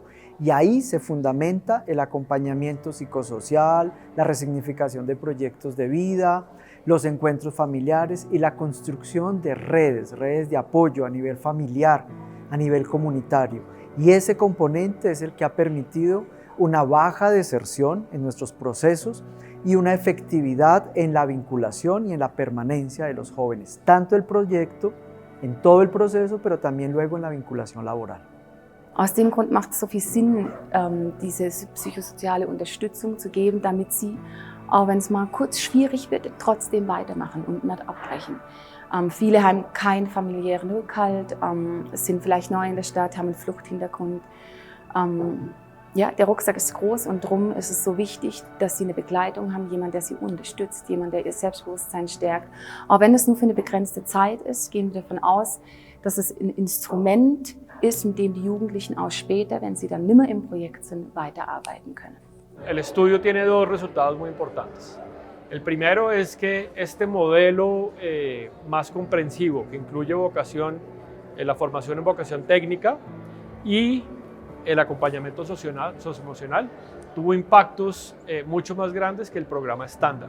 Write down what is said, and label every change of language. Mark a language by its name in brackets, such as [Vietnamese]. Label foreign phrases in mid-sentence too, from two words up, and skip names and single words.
[Spanish] Y ahí se fundamenta el acompañamiento psicosocial, la resignificación de proyectos de vida, los encuentros familiares y la construcción de redes de apoyo a nivel familiar, a nivel comunitario. Y ese componente es el que ha permitido una baja deserción en nuestros procesos y una efectividad en la vinculación y en la permanencia de los jóvenes, tanto el proyecto, en todo el proceso, pero también luego en la vinculación laboral. [German] Aus dem Grund macht es so viel Sinn, diese psychosoziale Unterstützung zu geben, damit sie, auch wenn es mal kurz schwierig wird, trotzdem weitermachen und nicht abbrechen. Viele haben keinen familiären Rückhalt, sind vielleicht neu in der Stadt, haben einen Fluchthintergrund. Ja, der Rucksack ist groß und darum ist es so wichtig, dass sie eine Begleitung haben, jemand, der sie unterstützt, jemand, der ihr Selbstbewusstsein stärkt. Auch wenn es nur für eine begrenzte Zeit ist, gehen wir davon aus, dass es ein Instrument ist, mit dem die Jugendlichen auch später, wenn sie dann nimmer im Projekt sind, weiterarbeiten können. [Spanish] El estudio tiene 2 resultados muy importantes. El primero es que este modelo más comprensivo, que incluye vocación, la formación en vocación técnica y el acompañamiento socioemocional, tuvo impactos mucho más grandes que el programa estándar.